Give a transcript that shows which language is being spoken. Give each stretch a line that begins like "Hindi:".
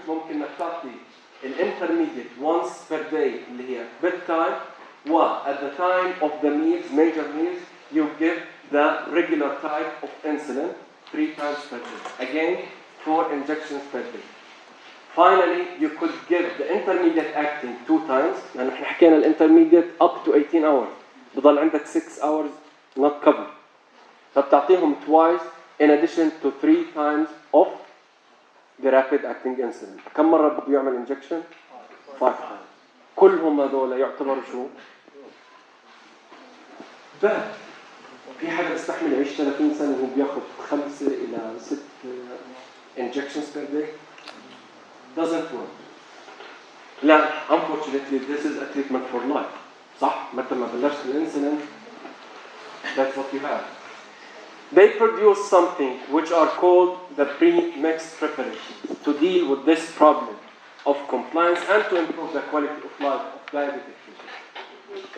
Arabic: ممكن إنك تعطي
English: intermediate once per day
Arabic: اللي هي bedtime.
English: At the time of the meals, major meals, you give the regular type of insulin 3 times per day. Again, 4 injections per day. Finally, you could give the intermediate acting 2 times.
Arabic: يعني احنا حكينا الانترميديت
English: up to 18 hours.
Arabic: بضل عندك
English: 6 hours not covered. فبتعطيهم twice in addition to 3 times of the rapid acting insulin.
Arabic: كم مرة بده يعمل injection؟
English: 5 times.
Arabic: كلهم هذول يعتبروا شو؟ باد. في حدا بيستحمل يعيش 30 سنة وهو بياخذ 5 إلى 6
English: injections per day? Doesn't work. لا, unfortunately, this is a treatment for life.
Arabic: صح؟ متى ما بلشت الانسولين,
English: that's what you have. They produce something which are called the pre-mixed preparations to deal with this problem of compliance and to improve the quality of life of diabetic patients.